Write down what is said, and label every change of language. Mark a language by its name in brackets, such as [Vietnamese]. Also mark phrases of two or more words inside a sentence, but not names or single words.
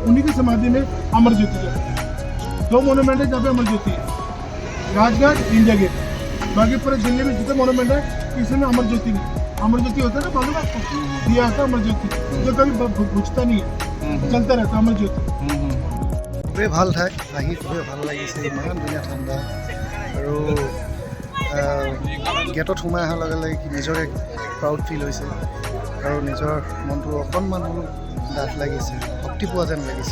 [Hindi] की समाधि में अमर ज्योति जलती है। 2 मोनूमेंट है जहाँ पे अमर ज्योति है, राजघाट, इंडिया गेट। बाकी पूरे दिल्ली में जितने मोनूमेंट है किसी में अमर ज्योति नहीं। अमर ज्योति होता है ना, मालूम है आपको, दिया होता है अमर ज्योति, जो कभी बुझता नहीं है, चलता रहता है अमर ज्योति। [Assamese] খুবেই ভাল ঠাই, আহি খুবেই ভাল লাগিছে। ইমান ধুনীয়া ঠাণ্ডা আৰু গেটত সোমাই অহাৰ লগে লগে নিজৰে [English] proud feel [Assamese] হৈছে আৰু নিজৰ মনটো অকণমান হ'লেও ডাঠ লাগিছে, শক্তি পোৱা যেন লাগিছে।